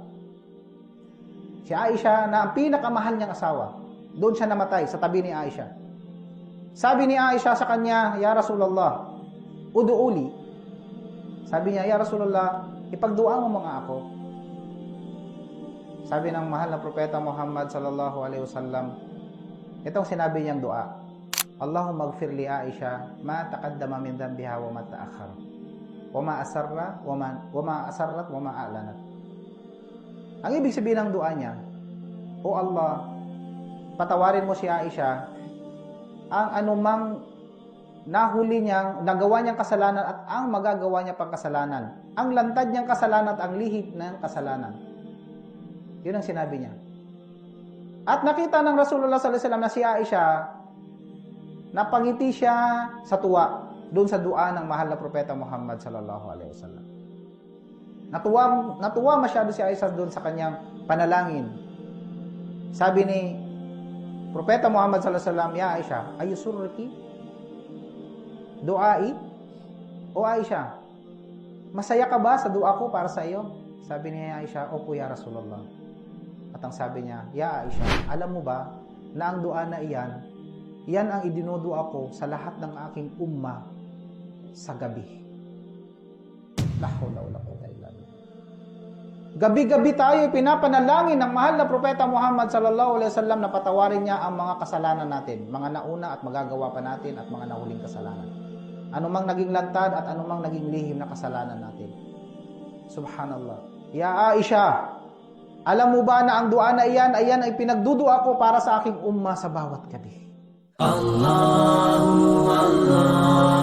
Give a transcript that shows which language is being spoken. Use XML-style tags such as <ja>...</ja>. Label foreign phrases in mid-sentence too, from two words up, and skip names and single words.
<tl>Si Aisha na ang pinakamahal niyang asawa. Doon siya namatay, sa tabi ni Aisha. Sabi ni Aisha sa kanya,</tl> <ar>يا رسول الله ادع لي.</ar> <tl>Sabi niya,</tl> <ar>يا رسول الله,</ar> <tl>ipagdua mo mga ako. Sabi ng mahal na propeta Muhammad</tl> <ar>صلى الله عليه وسلم,</ar> <tl>itong sinabi niyang dua,</tl> <ar>اللهم اغفر لعائشة ما تقدم من ذنبها وما تأخر وما أسر وما أسرت وما أعلنت.</ar> <tl>Ang ibig sabihin ng dua niya, O Allah, patawarin mo si Aisha ang anumang nahuli niyang, nagawa niyang kasalanan at ang magagawa niya pang kasalanan. Ang lantad niyang kasalanan at ang lihim ng kasalanan. Yun ang sinabi niya. At nakita ng</tl> <ar>رسول الله صلى الله عليه وسلم</ar> <tl>na si Aisha, napangiti siya sa tuwa doon sa dua ng mahal na propeta Muhammad</tl> <ar>صلى الله عليه وسلم.</ar> <tl>Natuwa masyado si Aisha doon sa kanyang panalangin. Sabi ni Propeta Muhammad</tl> <ar>صلى الله عليه وسلم, يا عائشة أيسرك? دعائي?</ar> <tl>O Aisha, masaya ka ba sa dua ko para sa iyo? Sabi ni Aisha, Opo</tl> <ar>يا رسول الله.</ar> <tl>At ang sabi niya, Ya Aisha, alam mo ba na ang dua na iyan, yan ang idinudua ko sa lahat ng aking umma sa gabi.</tl> <ar>لا حول ولا قوة إلا بالله.</ar> <tl>Gabi-gabi tayo pinapanalangin ng mahal na propeta Muhammad</tl> <ar>صلى الله عليه وسلم</ar> <tl>na patawarin niya ang mga kasalanan natin, mga nauna at magagawa pa natin at mga nahuling kasalanan. Anumang naging lantad at anumang naging lihim na kasalanan natin.</tl> <ar>سبحان الله.</ar> <tl>Ya Aisha, alam mo ba na ang dua na iyan ay pinagdudua ko para sa aking umma sa bawat gabi. Allah</tl>